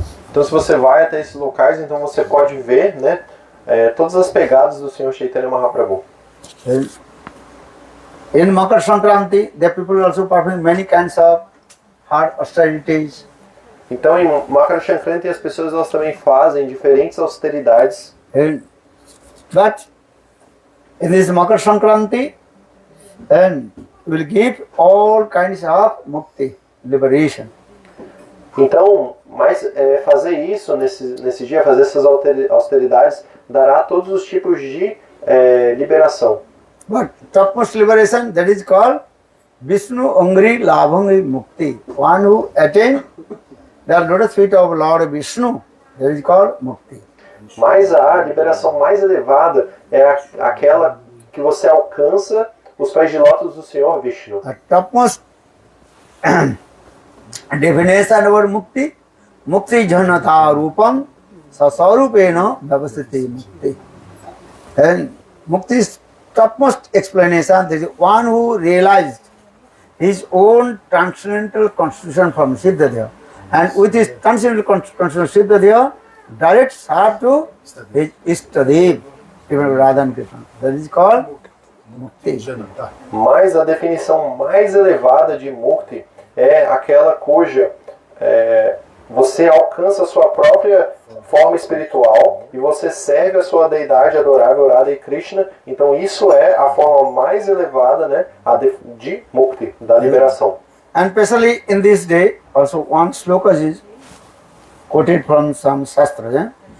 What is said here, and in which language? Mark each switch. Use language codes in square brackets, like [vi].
[pt] Então, se você vai até esses locais, então você pode ver, né, todas as pegadas do Senhor Chaitanya Mahaprabhu. [en] In Makar Sankranti, the people also perform many kinds of hard austerities. [pt] Então, em Makar Sankranti, as pessoas elas também fazem diferentes austeridades. [en] But in this Makar Sankranti, and will give all kinds of mukti, liberation. [pt] Então, mas fazer isso nesse dia, fazer essas austeridades, dará todos os tipos de liberação. [en] But topmost liberation, that is called Vishnu Angri Labhangi Mukti. One who attain the lotus feet of Lord Vishnu, that is called Mukti. [pt] Mas a liberação mais elevada é aquela que você alcança os pés de lótus do Senhor Vishnu. [en] The topmost definition of Mukti, Mukti Jhanata Rupam Sasarupena Bhavasati Mukti. And Mukti's topmost explanation is one who realized his own transcendental constitution from Siddhadeva, and with his transcendental constitution Siddhadeva, direct serve to his Ishtadev, even Radha and Krishna. That is called Mukti. [pt] Mas a definição mais elevada de Mukti é aquela cuja você alcança a sua própria forma espiritual e você serve a sua deidade adorável, Radha e Krishna. Então isso é a forma mais elevada, né, de Mukti, da liberação. [en] And especially in this day, also one sloka is quoted from some shastras.